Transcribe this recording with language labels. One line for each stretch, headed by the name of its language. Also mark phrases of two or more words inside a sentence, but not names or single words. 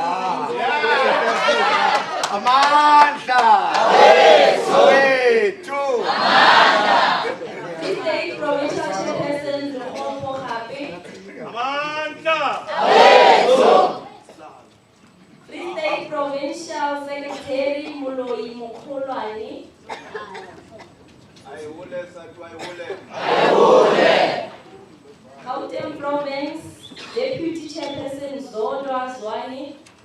English: Amanta. State provincial chairperson, Lukombo Hape. Amanta. Free State provincial secretary, Muloi Mukholwane. Gauteng province, deputy chairperson, Zodwa Zwani.